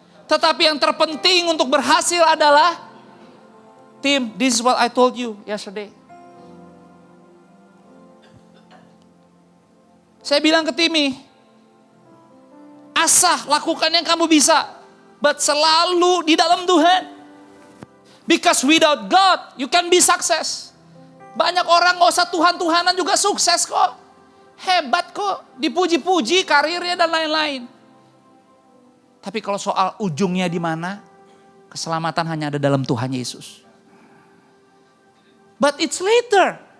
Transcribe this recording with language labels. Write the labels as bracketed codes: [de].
[id] Tetapi yang terpenting untuk berhasil adalah, [en] Tim, this is what I told you yesterday. [id] Saya bilang ke Timmy, asah lakukan yang kamu bisa, but selalu di dalam Tuhan. [en] Because without God, you can be success. [id] Banyak orang gak usah Tuhan-Tuhanan juga sukses kok. Hebat kok, dipuji-puji karirnya dan lain-lain. Tapi kalau soal ujungnya di mana, keselamatan hanya ada dalam Tuhan Yesus. [en] But it's later.